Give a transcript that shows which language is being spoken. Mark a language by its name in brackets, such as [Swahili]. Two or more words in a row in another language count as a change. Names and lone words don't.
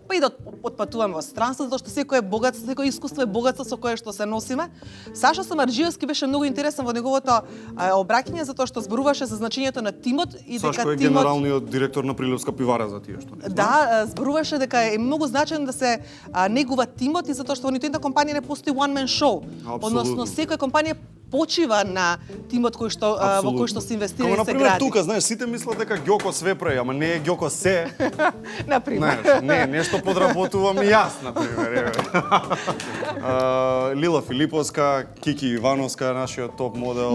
[Macedonian] Па и да отпатуваме во странство, затоа што секој е богатство, секој искуство е богатство со кое што се носиме. Саша Самарџиевски беше многу интересен во неговото обраќање затоа што зборуваше за значењето на тимот и дека Сашко е тимот генералниот директор на Прилепска пивара за тие што не знаат. да, зборуваше дека е многу значајно да се негува тимот и затоа што во ниту една компанија не постои [English] one man show. [Macedonian] Односно секоја компанија почива на тимот кој што во кој што се инвестира и се например, гради. тука, знаеш, сите мислат дека Ѓоко све прави, ама не е Ѓоко се. Например. Знаеш, не, нешто подработувам и јас, например. Лила Филиповска, Кики Ивановска, нашиот топ модел.